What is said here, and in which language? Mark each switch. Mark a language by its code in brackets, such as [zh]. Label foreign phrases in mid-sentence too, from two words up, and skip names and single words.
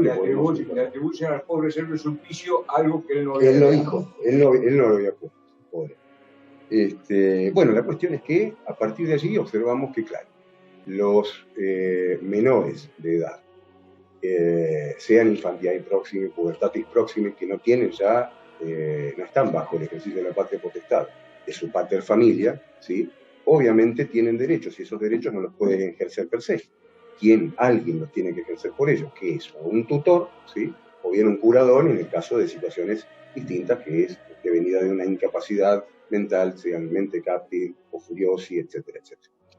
[es] le atribuye al pobre Servio Sulpicio algo que él no había. Él lo dijo, él no lo había puesto, pobre. Bueno, la cuestión es que a partir de allí observamos que, claro, los menores de edad, sean [la] infantiae proxime, pubertatis proxime, [es] que no tienen ya, no están bajo el ejercicio de la patria potestad de su [la] pater familia, [es] ¿sí? Obviamente tienen derechos y esos derechos no los pueden ejercer [la] per se. [es] Alguien los tiene que ejercer por ellos, que es o un tutor, ¿sí? O bien un curador en el caso de situaciones distintas, que es devenida de una incapacidad mental, sean [la] mente capti [es] o furiosi, etcétera, etcétera.